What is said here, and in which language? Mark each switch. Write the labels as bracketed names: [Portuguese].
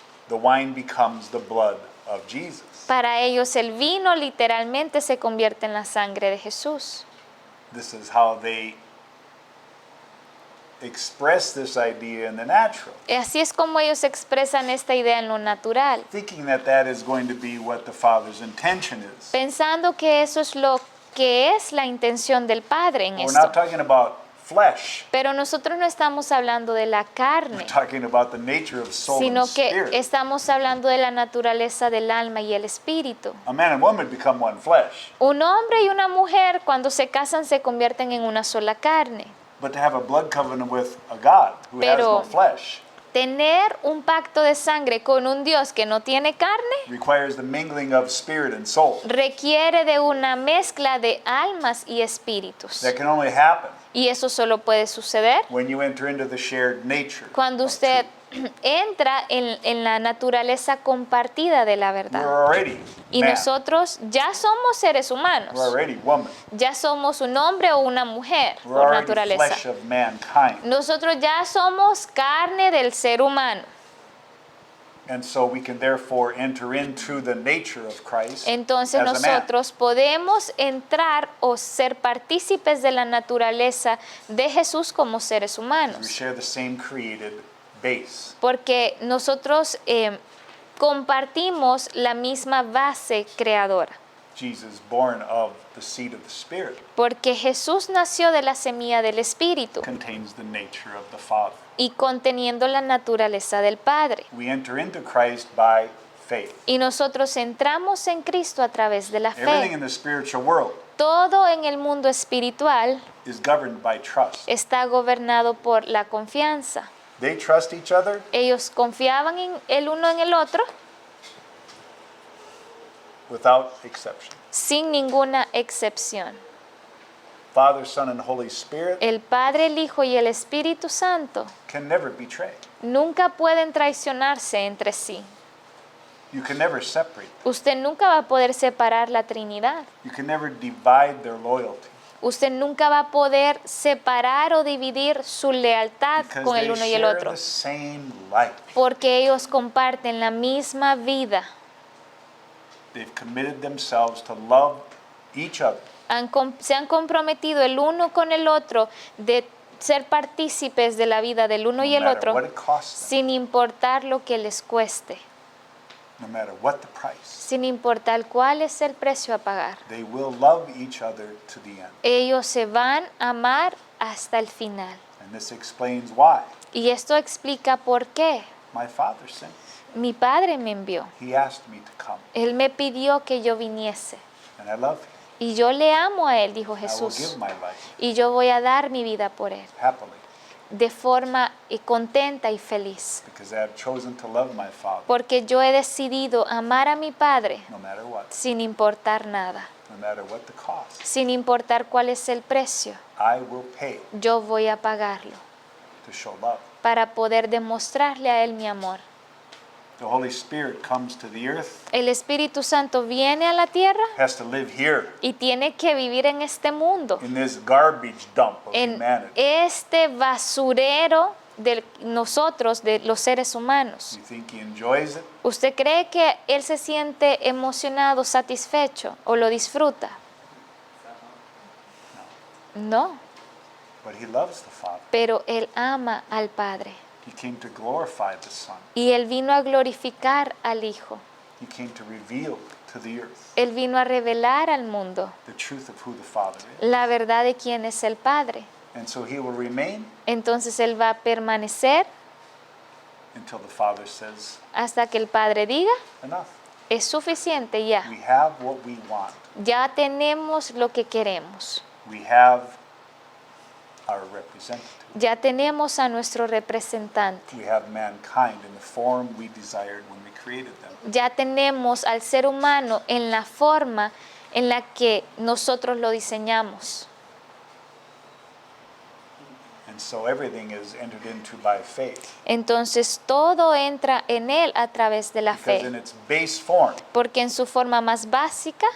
[English] the wine becomes the blood of Jesus. [Spanish] para ellos el vino literalmente se convierte en la sangre de Jesús. [English] This is how they express this idea in the natural, [Spanish] Y así es como ellos expresan esta idea en lo natural, [English] thinking that that is going to be what the Father's intention is. [Spanish] pensando que eso es lo que es la intención del Padre en [English] We're [Spanish] esto. [English] not talking about flesh. [Spanish] Pero nosotros no estamos hablando de la [English] We're [Spanish] carne, [English] talking about the nature of soul [Spanish] sino [English] and [Spanish] que [English] spirit. [Spanish] estamos hablando de la naturaleza del alma y el espíritu. [English] A man and woman become one flesh. [Spanish] Un hombre y una mujer cuando se casan se convierten en una sola carne. [English] But to have a blood covenant with a God who has [Spanish] Pero- [English] no flesh [Spanish] Tener un pacto de sangre con un Dios que no tiene carne [English] requires the mingling of spirit and soul. [Spanish] requiere de una mezcla de almas y espíritus. [English] That can only happen [Spanish] Y eso solo puede suceder [English] when you enter into the shared nature. [Spanish] cuando [English] of [Spanish] usted [English] truth. [Spanish] entra en la naturaleza compartida de la [English] We're [Spanish] verdad. [English] already [Spanish] Y [English] man. [Spanish] nosotros ya somos seres humanos. [English] We're already woman. [Spanish] Ya somos un hombre o una mujer [English] We're [Spanish] por [English] already [Spanish] naturaleza. [English] flesh of mankind. [Spanish] Nosotros ya somos carne del ser humano. [English] And so we can therefore enter into the nature of Christ [Spanish] Entonces [English] as a man. [Spanish] nosotros podemos entrar o ser partícipes de la naturaleza de Jesús como seres [English] We [Spanish] humanos. [English] share the same created base. [Spanish] Porque nosotros compartimos la misma base creadora. [English] Jesus born of the seed of the Spirit [Spanish] Porque Jesús nació de la semilla del Espíritu [English] contains the nature of the Father. [Spanish] y conteniendo la naturaleza del Padre. [English] We enter into Christ by faith. [Spanish] Y nosotros entramos en Cristo a través de la [English] Everything [Spanish] fe. [English] in the spiritual world [Spanish] Todo en el mundo espiritual [English] is governed by trust. [Spanish] está gobernado por la confianza. [English] They trust each other [Spanish] Ellos confiaban en el uno en el otro [English] without exception. [Spanish] sin ninguna excepción. [English] Father, Son, and Holy Spirit [Spanish] El Padre, el Hijo y el Espíritu Santo [English] can never betray. [Spanish] nunca pueden traicionarse entre sí. [English] You can never separate them. [Spanish] Usted nunca va a poder separar la Trinidad. [English] You can never divide their loyalty [Spanish] Usted nunca va a poder separar o dividir su lealtad [English] because [Spanish] con el [English] they [Spanish] uno y el [English] share [Spanish] otro. [English] the same life. [Spanish] Porque ellos comparten la misma vida. [English] They've committed themselves to love each other [Spanish] Se han comprometido el uno con el otro de ser partícipes de la vida del uno [English] no [Spanish] y el [English] matter [Spanish] otro [English] what it costs them, [Spanish] sin importar lo que les cueste, [English] no matter what the price. [Spanish] sin importar cuál es el precio a pagar. [English] They will love each other to the end. [Spanish] Ellos se van a amar hasta el final. [English] And this explains why. [Spanish] Y esto explica por qué. [English] My Father sent me. [Spanish] Mi Padre me envió. [English] He asked me to come, [Spanish] Él me pidió que yo viniese. [English] and I love him. [Spanish] Y yo le amo a Él, dijo [English] I will [Spanish] Jesús. [English] give my life [Spanish] Y yo voy a dar mi vida por Él, [English] happily [Spanish] de forma contenta y feliz. [English] because I have chosen to love my Father [Spanish] Porque yo he decidido amar a mi Padre [English] no matter what, [Spanish] sin importar nada, [English] no matter what the cost. [Spanish] sin importar cuál es el precio. [English] I will pay [Spanish] Yo voy a pagarlo [English] to show love. [Spanish] para poder demostrarle a Él mi amor. [English] The Holy Spirit comes to the earth, [Spanish] El Espíritu Santo viene a la tierra [English] has to live here [Spanish] y tiene que vivir en este mundo, [English] in this garbage dump of [Spanish] en [English] humanity. [Spanish] este basurero de nosotros, de los seres humanos. [English] You think he enjoys it? [Spanish] ¿Usted cree que Él se siente emocionado, satisfecho o lo disfruta? [English] No, But he loves the Father. [Spanish] pero Él ama al Padre. [English] He came to glorify the Son. [Spanish] Y Él vino a glorificar al Hijo. [English] He came to reveal to the earth [Spanish] Él vino a revelar al mundo [English] the truth of who the Father is. [Spanish] la verdad de quién es el Padre. [English] And so he will remain [Spanish] Entonces Él va a permanecer [English] until the Father says, [Spanish] hasta que el Padre diga, [English] enough. [Spanish] es suficiente ya. [English] We have what we want. [Spanish] Ya tenemos lo que queremos. [English] We have our representative. [Spanish] Ya tenemos a nuestro representante. [English] We have mankind in the form we desired when we created them. [Spanish] Ya tenemos al ser humano en la forma en la que nosotros lo diseñamos. [English] And so everything is entered into by faith. [Spanish] Entonces todo entra en Él a través de la [English] Because in [Spanish] fe. [English] its base form, [Spanish] Porque en su forma más básica,